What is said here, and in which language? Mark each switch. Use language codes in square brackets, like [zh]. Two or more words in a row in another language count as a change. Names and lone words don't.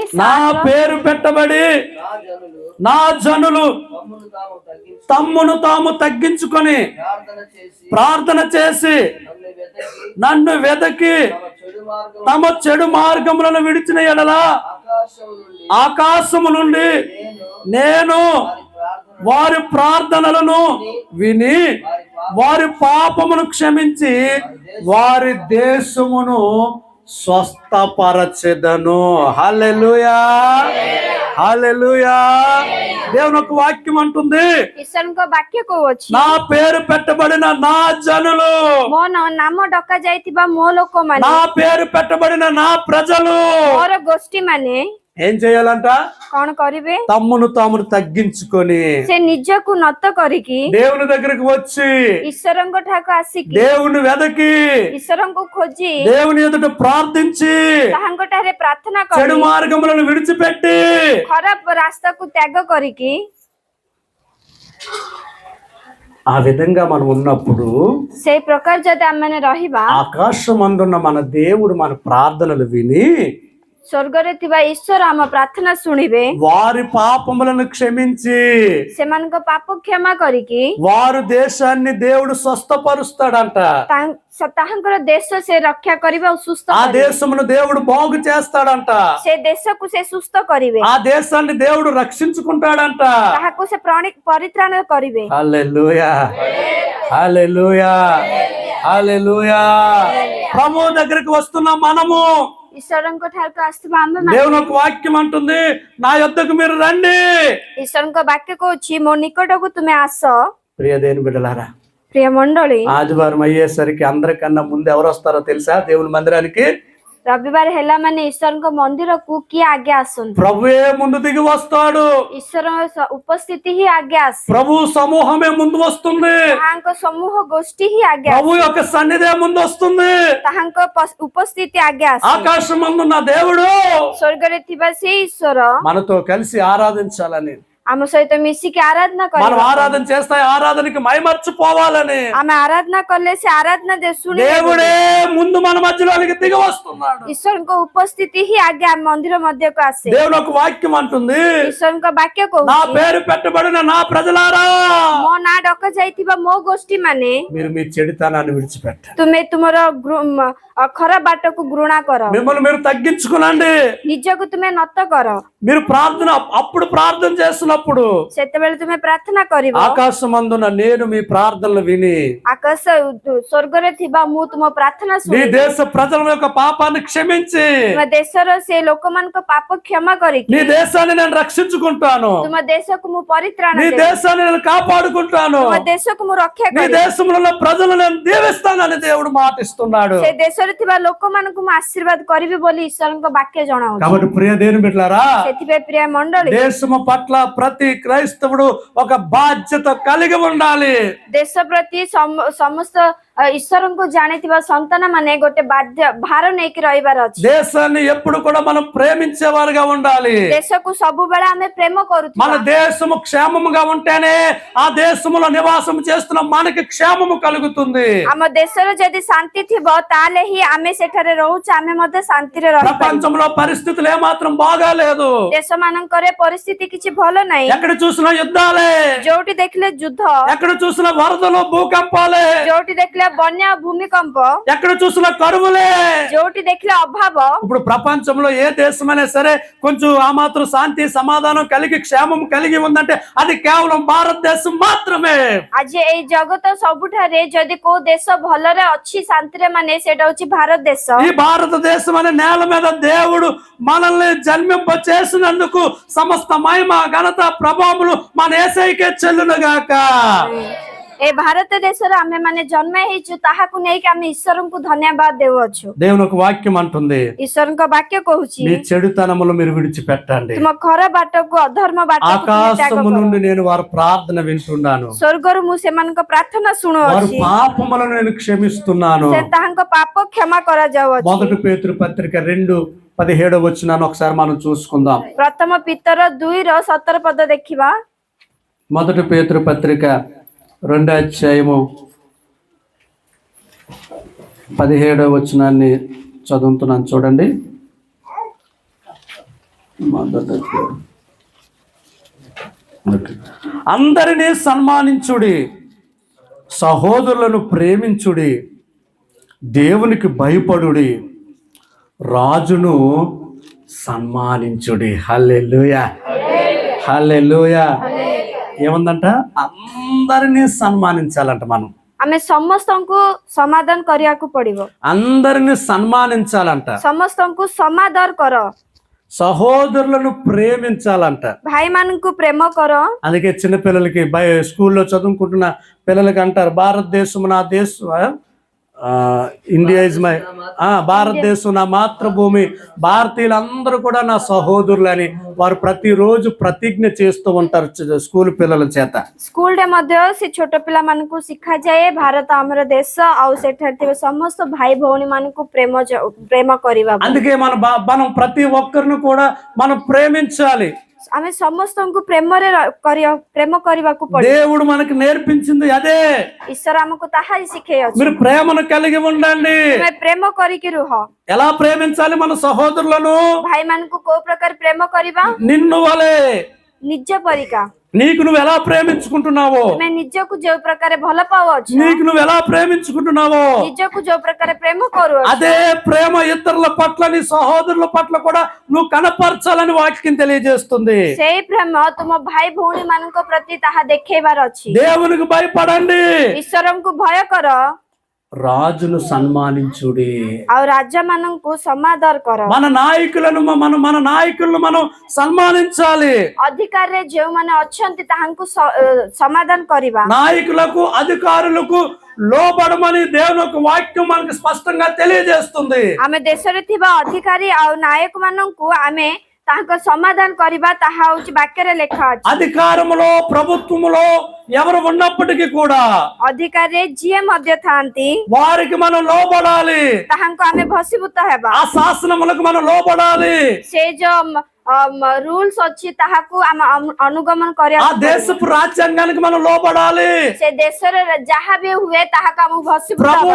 [te] నా పేరు పెట్టబడి నా జనులు తమ్మును తాము తగ్గించుకొని ప్రార్థన చేసి నన్ను వెదకి తమ చెడు మార్గములను విడిచిన ఎడల ఆకాశము నుండి నేను వారి ప్రార్థనలను విని వారి పాపమును క్షమించి వారి దేశమును స్వస్థపరచెదను. హల్లెలూయా, హల్లెలూయా. దేవుని ఒక వాక్యం అంటుంది, [or] ଈଶ୍ୱରଙ୍କ ବାକ୍ୟ କହୁଅଛି, [te] నా పేరు పెట్టబడిన నా జనులు, [or] ମୋ ନାମ ଡକା ଯାଇଥିବା ମୋ ଲୋକମାନେ, [te] నా పేరు పెట్టబడిన నా ప్రజలు [or] ମୋର ଗୋଷ୍ଠୀ ମାନେ [te] ఏం చేయాలంట? [or] କଣ କରିବେ? [te] తమ్మును తామును తగ్గించుకొని [or] ସେ ନିଜକୁ ନତ କରିକି [te] దేవుని దగ్గరికి వచ్చి [or] ଈଶ୍ୱରଙ୍କ ଠାକୁ ଆସିକି [te] దేవుని వెదకి [or] ଈଶ୍ୱରଙ୍କୁ ଖୋଜି [te] దేవుని ఎదుట ప్రార్థించి [or] ତାହାଙ୍କ ଠାରେ ପ୍ରାର୍ଥନା [te] చెడు [or] କରି [te] మార్గములను విడిచిపెట్టి [or] ଖରାପ ରାସ୍ତାକୁ ତ୍ୟାଗ କରିକି [te] ఆ విధంగా మనం ఉన్నప్పుడు [or] ସେଇ ପ୍ରକାର ଯଦି ଆମେମାନେ ରହିବା, [te] ఆకాశమందున్న మన దేవుడు మన ప్రార్థనలు విని [or] ସ୍ୱର୍ଗରେ ଥିବା ଈଶ୍ୱର ଆମ ପ୍ରାର୍ଥନା ଶୁଣିବେ, [te] వారి పాపములను క్షమించి [or] ସେମାନଙ୍କ ପାପ କ୍ଷମା କରିକି [te] వారు దేశాన్ని దేవుడు స్వస్థపరుస్తాడంట. [or] ତାହାଙ୍କର ଦେଶ ସେ ରକ୍ଷା କରିବେ ଆଉ ସୁସ୍ଥ [te] ఆ [or] କରିବେ। [te] దేశమును దేవుడు బాగు చేస్తాడంట. [or] ସେ ଦେଶକୁ ସେ ସୁସ୍ଥ କରିବେ, [te] ఆ దేశాన్ని దేవుడు రక్షించుకుంటాడంట. [or] ତାହାକୁ ସେ ପରିତ୍ରାଣ କରିବେ। [te] హల్లెలూయా, హల్లెలూయా, హల్లెలూయా. ప్రభు దగ్గరికి వస్తున్న మనము [or] ଈଶ୍ୱରଙ୍କ ଠାରୁ ଆସୁଥିବା ଆମେ [te] దేవుని ఒక వాక్యం అంటుంది, నా యొద్దకు మీరు రండి. [or] ଈଶ୍ୱରଙ୍କ ବାକ୍ୟ କହୁଛି, ମୋ ନିକଟକୁ ତୁମେ ଆସ। [te] ప్రియ దేవుని బిడ్డలారా, ప్రియ మండଳୀ, ఆదివారం అయ్యేసరికి అందరికన్నా ముందు ఎవరు వస్తారో తెలుసా? దేవుని మందిరానికి [or] ରବିବାର ହେଲା ମାନେ ଈଶ୍ୱରଙ୍କ ମନ୍ଦିରକୁ କିଏ ଆଗେ ଆସନ୍ତି? [te] ప్రభువే ముందు దిగి వస్తాడు. [or] ଈଶ୍ୱର ଉପସ୍ଥିତି ହିଁ ଆଗେ ଆସେ। [te] ప్రభు సమూహమే ముందు వస్తుంది. [or] ତାହାଙ୍କ ସମୂହ ଗୋଷ୍ଠୀ ହିଁ ଆଗେ [te] ప్రభు [or] ଆସେ। [te] యొక్క సన్నిధే ముందు వస్తుంది. [or] ତାହାଙ୍କ ଉପସ୍ଥିତି ଆଗେ ଆସେ। [te] ఆకాశమందున్న దేవుడు [or] ସ୍ୱର୍ଗରେ ଥିବା ସେ ଈଶ୍ୱର [te] మనతో కలిసి ఆరాధించాలని, [or] ଆମ సହିତ ମିଶିକି ଆରାଧନା [te] మనం [or] କରିବା। [te] ఆరాధన చేస్తే ఆరాధనకి మైమర్చిపోవాలని [or] ଆମେ ଆରାଧନା କଲେ ସେ ଆରାଧନା ଶୁଣିବେ। [te] దేవుడే ముందు మన మధ్యలోనికి దిగి వస్తున్నాడు. [or] ଈଶ୍ୱରଙ୍କ ଉପସ୍ଥିତି ହିଁ ଆଗେ ଆମ ମନ୍ଦିର ମଧ୍ୟକୁ ଆସେ। [te] దేవుని ఒక వాక్యం అంటుంది, [or] ଈଶ୍ୱରଙ୍କ ବାକ୍ୟ [te] నా [or] କହୁଛି, [te] పేరు పెట్టబడిన నా ప్రజలారా, [or] ମୋ ନାଁ ଡକା ଯାଇଥିବା ମୋ ଗୋଷ୍ଠୀ ମାନେ [te] మీరు మీ చెడుతనాన్ని విడిచిపెట్టండి, [or] ତୁମେ ତୁମର ଖରାପ ବାଟକୁ ଘୃଣା କର, [te] మిమ్మల్ని మీరు తగ్గించుకునండి. [or] ନିଜକୁ ତୁମେ ନତ କର। [te] మీరు ప్రార్థన అప్పుడు ప్రార్థన చేస్తున్నప్పుడు [or] ସେତେବେଳେ ତୁମେ ପ୍ରାର୍ଥନା କରିବ, [te] ఆకాశమందున నేను మీ ప్రార్థనలు విని [or] ଆକାଶ ସ୍ୱର୍ଗରେ ଥିବା ମୁଁ ତୁମ ପ୍ରାର୍ଥନା [te] నీ [or] ଶୁଣିବି। [te] దేశ ప్రజల యొక్క పాపాన్ని క్షమించి [or] ତୁମ ଦେଶର ସେ ଲୋକମାନଙ୍କ ପାପ କ୍ଷମା କରିକି [te] నీ దేశాన్ని నేను రక్షించుకుంటాను, [or] ତୁମ ଦେଶକୁ ମୁଁ ପରିତ୍ରାଣ [te] నీ [or] ଦେବି, [te] దేశాన్ని నేను కాపాడుకుంటాను, [or] ତୁମ ଦେଶକୁ ମୁଁ ରକ୍ଷା [te] నీ [or] କରିବି। [te] దేశంలో ఉన్న ప్రజలు నేను దీవిస్తానని దేవుడు మాటిస్తున్నాడు. [or] ସେ ଦେଶରେ ଥିବା ଲୋକମାନଙ୍କୁ ମୁଁ ଆଶୀର୍ବାଦ କରିବି ବୋଲି ଈଶ୍ୱରଙ୍କ ବାକ୍ୟ ଜଣାଉଛି। [te] కాబట్టి ప్రియ దేవుని బిడ్డలారా, [or] ସେଥିପାଇଁ ପ୍ରିୟ ମଣ୍ଡଳୀ, [te] దేశము పట్ల ప్రతి క్రైస్తవుడు ఒక బాధ్యత కలిగి ఉండాలి. [or] ଦେଶ ପ୍ରତି ସମସ୍ତ ଈଶ୍ୱରଙ୍କୁ ଜାଣିଥିବା ସନ୍ତାନ ମାନେ ଗୋଟେ ଭାର ନେଇକି ରହିବାର ଅଛି। [te] దేశాన్ని ఎప్పుడు కూడా మనం ప్రేమించేవారుగా ఉండాలి. [or] ଦେଶକୁ ସବୁବେଳେ ଆମେ ପ୍ରେମ [te] మన [or] କରୁଥିବା। [te] దేశము క్షేమముగా ఉంటేనే ఆ దేశములో నివాసం చేస్తున్న మనకి క్షేమము కలుగుతుంది. [or] ଆମ ଦେଶରେ ଯଦି ଶାନ୍ତି ଥିବ ତାହେଲେ ହିଁ ଆମେ ସେଠାରେ ରହୁଛୁ, ଆମେ ମଧ୍ୟ ଶାନ୍ତିରେ ରହିପାରିବୁ। [te] ప్రపంచంలో పరిస్థితులు ఏమాత్రం బాగాలేదు. [or] ଦେଶ ମାନଙ୍କରେ ପରିସ୍ଥିତି କିଛି ଭଲ ନାହିଁ। [te] ఎక్కడ చూసినా యుద్ధాలే, [or] ଯୋଉଠି ଦେଖିଲେ ଯୁଦ୍ଧ, [te] ఎక్కడ చూసినా వరదలు భూకంపాలే, [or] ଯୋଉଠି ଦେଖିଲେ ବନ୍ୟା ଭୂମିକମ୍ପ, [te] ఎక్కడ చూసినా కరువులే. [or] ଯୋଉଠି ଦେଖିଲେ ଅଭାବ। [te] ఇప్పుడు ప్రపంచంలో ఏ దేశమైనా సరే కొంచెం ఆ మాత్రం శాంతి సమాధానం కలిగి క్షేమం కలిగి ఉందంటే అది కేవలం భారతదేశం మాత్రమే. [or] ଆଜି ଏଇ ଜଗତ ସବୁଠାରେ ଯଦି କୋଉ ଦେଶ ଭଲରେ ଅଛି ଶାନ୍ତିରେ ମାନେ ସେଇଟା ହଉଛି ଭାରତ ଦେଶ। [te] ఈ భారతదేశం అనే నేల మీద దేవుడు మనల్ని జన్మింప చేసినందుకు సమస్త మహిమ ఘనత ప్రభావములు మన యేసయ్యకే చెల్లునుగాక. [or] ଏ ଭାରତ ଦେଶରେ ଆମେ ମାନେ ଜନ୍ମ ହେଇଛୁ, ତାହାକୁ ନେଇକି ଆମେ ଈଶ୍ୱରଙ୍କୁ ଧନ୍ୟବାଦ ଦେଉଅଛୁ। [te] దేవుని ఒక వాక్యం అంటుంది, [or] ଈଶ୍ୱରଙ୍କ ବାକ୍ୟ କହୁଛି, [te] మీ చెడుతనములు మీరు విడిచిపెట్టండి, [or] ତୁମ ଖରାପ ବାଟକୁ ଅଧର୍ମ ବାଟକୁ ତୁମେ ତ୍ୟାଗ [te] ఆకాశము [or] କର। [te] నుండి నేను వారి ప్రార్థన వింటున్నాను, [or] ସ୍ୱର୍ଗରୁ ମୁଁ ସେମାନଙ୍କ ପ୍ରାର୍ଥନା [te] వారి [or] ଶୁଣୁଅଛି, [te] పాపములను నేను క్షమిస్తున్నాను. [or] ସେ ତାହାଙ୍କ ପାପ କ୍ଷମା କରାଯାଉଅଛି। [te] మొదటి పేతురు పత్రిక 2:17 ఒకసారి మనం చూసుకుందాం. [or] ପ୍ରଥମ ପିତର 2:17 ଦେଖିବା। [te] మొదటి పేతురు పత్రిక 2:17 చదువుతున్నాను చూడండి. అందరినీ సన్మానించుడి, సహోదరులను ప్రేమించుడి, దేవునికి భయపడుడి, రాజును సన్మానించుడి. హల్లెలూయా, హల్లెలూయా. ఏముందంట? అందరినీ సన్మానించాలంట. మనం [or] ଆମେ ସମସ୍ତଙ୍କୁ ସମାଧାନ କରିବାକୁ ପଡିବ, [te] అందరినీ సన్మానించాలంట. [or] ସମସ୍ତଙ୍କୁ ସମାଦର କର, [te] సహోదరులను ప్రేమించాలంట. [or] ଭାଇ ମାନଙ୍କୁ ప్రేమ କର. [te] అందుకే చిన్నపిల్లలకి స్కూల్లో చదువుకుంటున్న పిల్లలకి అంటారు, భారతదేశం నా దేశం, [en] India is my, [te] భారతదేశం నా మాతృభూమి, భారతీయులందరూ కూడా నా సహోదరులని వారు ప్రతిరోజు ప్రతిజ్ఞ చేస్తూ ఉంటారు స్కూల్ పిల్లల చేత. [or] ସ୍କୁଲରେ ମଧ୍ୟ ସେ ଛୋଟ ପିଲାମାନଙ୍କୁ ଶିଖାଯାଏ ଭାରତ ଆମର ଦେଶ, ଆଉ ସେଠାରେ ଥିବା ସମସ୍ତ ଭାଇ ଭଉଣୀ ମାନଙ୍କୁ ପ୍ରେମ କରିବା. [te] అందుకే మనం ప్రతి ఒక్కరిని కూడా మనం ప్రేమించాలి. [or] ଆମେ ସମସ୍ତଙ୍କୁ ପ୍ରେମ କରିବାକୁ ପଡିବ. [te] దేవుడు మనకు నేర్పించింది అదే. [or] ଈଶ୍ୱର ଆମକୁ ତାହା ହିଁ ଶିଖେଇଅଛି. [te] మీరు ప్రేమను కలిగి ఉండండి. [or] ତୁମେ ପ୍ରେମ କରିକି ରୁହ. [te] ఎలా ప్రేమించాలి మన సహోదరులను? [or] ଭାଇ ମାନଙ୍କୁ କୋଉ ପ୍ରକାର ପ୍ରେମ କରିବା? [te] నిన్ను వలే, [or] ନିଜ ପରିକା. [te] నీకు నువ్వు ఎలా ప్రేమించుకుంటున్నావో, [or] ତୁମେ ନିଜକୁ ଯୋଉ ପ୍ରକାର ଭଲ ପାଉଅଛ, [te] నీకు నువ్వు ఎలా ప్రేమించుకుంటున్నావో [or] ନିଜକୁ ଯୋଉ ପ୍ରକାର ପ୍ରେମ କରୁଅଛ, [te] అదే ప్రేమ ఇతరుల పట్ల, నీ సహోదరుల పట్ల కూడా నువ్వు కనపరచాలని వాక్యం తెలియజేస్తుంది. [or] ସେଇ ପ୍ରେମ ତୁମ ଭାଇ ଭଉଣୀ ମାନଙ୍କ ପ୍ରତି ତାହା ଦେଖେଇବାର ଅଛି. [te] దేవునికి భయపడండి, [or] ଈଶ୍ୱରଙ୍କୁ ଭୟ କର, [te] రాజును సన్మానించుడి. [or] ଆଉ ରାଜା ମାନଙ୍କୁ ସମାଦର କର. [te] మన నాయకులను మనం సన్మానించాలి. [or] ଅଧିକାରରେ ଯେଉଁମାନେ ଅଛନ୍ତି ତାହାଙ୍କୁ ସମାଧାନ କରିବା. [te] నాయకులకు అధికారులకు లోబడమని దేవుని యొక్క వాక్యం మనకు స్పష్టంగా తెలియజేస్తుంది. [or] ଆମେ ଦେଶରେ ଥିବା ଅଧିକାରୀ ଆଉ ନାୟକ ମାନଙ୍କୁ ଆମେ ତାଙ୍କ ସମାଧାନ କରିବା, ତାହା ହଉଛି ବାକ୍ୟରେ ଲେଖା ଅଛି. [te] అధికారములో ప్రభుత్వములో ఎవరు ఉన్నప్పటికీ కూడా [or] ଅଧିକାରରେ ଯିଏ ମଧ୍ୟ ଥାନ୍ତି [te] వారికి మనం లోబడాలి. [or] ତାହାଙ୍କୁ ଆମେ ଭସୀଭୂତ ହେବା. [te] ఆ శాసనములకు మనం లోబడాలి. [or] ସେ ଯୋଉ ରୁଲ୍ସ ଅଛି ତାହାକୁ ଆମେ ଅନୁଗମନ କରିବା. [te] ఆ దేశపు రాజ్యాంగానికి మనం లోబడాలి. [or] ସେ ଦେଶରେ ଯାହା ବି ହୁଏ ତାହାକୁ ଆମକୁ ଭସୀଭୂତ [te] ప్రభు